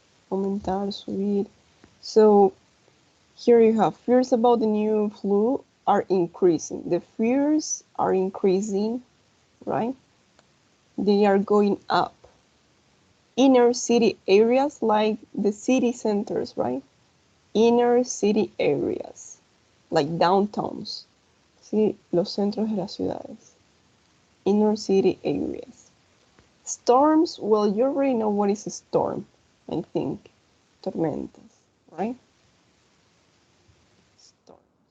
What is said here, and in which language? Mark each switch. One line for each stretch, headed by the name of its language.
Spanish: Aumentar, subir.
English: So here you have fears about the new flu are increasing. The fears are increasing, right? They are going up. Inner city areas like the city centers, right? Inner city areas, like downtowns.
Spanish: Sí, los centros de las ciudades.
English: Inner city areas. Storms, well, you already know what is a storm, I think.
Spanish: Tormentas,
English: right? Storms.